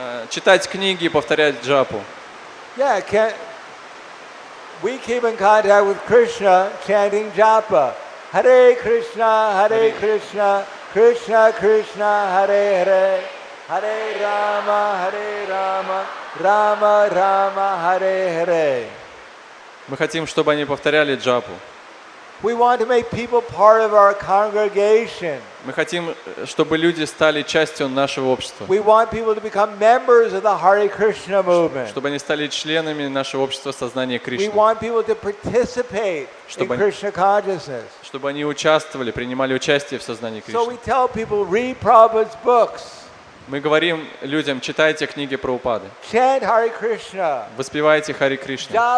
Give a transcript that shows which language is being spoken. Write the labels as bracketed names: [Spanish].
[Russian] Читать книги и повторять джапу. [English] Yeah, we keep in contact with Krishna chanting japa. [Sanskrit] Hare Krishna, Krishna Krishna, Hare Hare, Hare Rama, Rama Rama, Hare Hare. [Russian] Мы хотим, чтобы они повторяли джапу. [English] We want to make people part of our congregation. [Russian] Мы хотим, чтобы люди стали частью нашего общества. [English] We want people to become members of the Hare Krishna movement. [Russian] Чтобы они стали членами нашего общества сознания Кришны. [English] We want people to participate in Krishna consciousness. [Russian] Чтобы они участвовали, принимали участие в сознании Кришны. [English] So we tell people, read Prabhupada's books. [Russian] Мы говорим людям, читайте книги Прабхупады. [English] Chant Hare Krishna. [Russian] Воспевайте Харе Кришну.